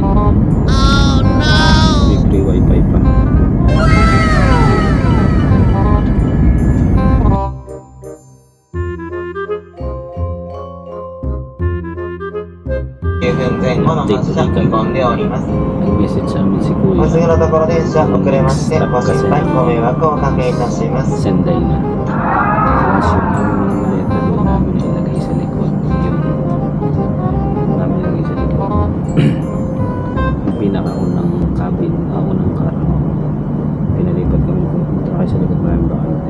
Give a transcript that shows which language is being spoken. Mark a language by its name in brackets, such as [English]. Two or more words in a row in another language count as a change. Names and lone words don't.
[English] Oh no! [Filipino] May [English] free wifi [Filipino] pa. Nag-message sa amin si Kuya. [Japanese] お次のところ電車遅れましてご心配ご迷惑をおかけいたします。 [Filipino] Senday na. Tapos yung letter doon namin na ilagay sa likod. Yung namin ilagay sa likod. Yung pinakaunang cabin, unang car. Pinalipat kami pupunta kayo sa likod namin bakante.